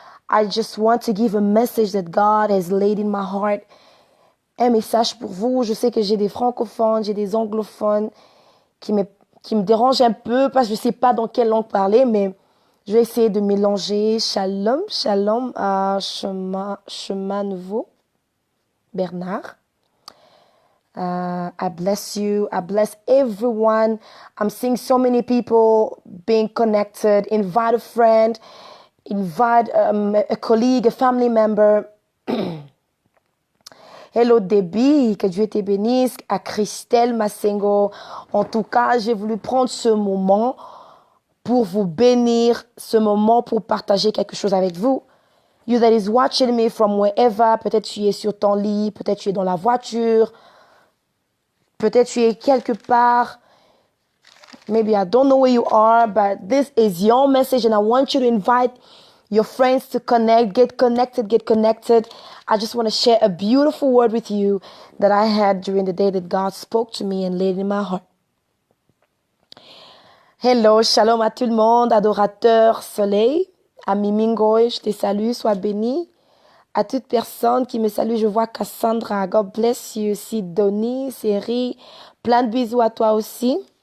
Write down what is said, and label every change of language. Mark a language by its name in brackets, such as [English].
[English] I just want to give a message that God has laid in my heart. [French] Un message pour vous. Je sais que j'ai des francophones, j'ai des anglophones qui me dérangent un peu parce que je ne sais pas dans quelle langue parler, mais je vais essayer de mélanger. Shalom, shalom, chemin nouveau. Bernard. [English] I bless you. I bless everyone. I'm seeing so many people being connected. Invite a friend. Invite a colleague, a family member. [French] Hello Debbie, que Dieu te bénisse. À Christelle Massengo. En tout cas, j'ai voulu prendre ce moment pour vous bénir, ce moment pour partager quelque chose avec vous. [English] You that is watching me from wherever, [French] peut-être tu es sur ton lit, peut-être tu es dans la voiture, peut-être tu es quelque part. [English] Maybe I don't know where you are, but this is your message and I want you to invite your friends to connect, get connected, get connected. I just want to share a beautiful word with you that I had during the day that God spoke to me and laid in my heart. [French] Hello, shalom à tout le monde, adorateur soleil, ami Mingoy, je te salue, sois béni. À toute personne qui me salue, je vois Cassandra, [English] God bless you, [French] Sidonie, Seri, plein de bisous à toi aussi.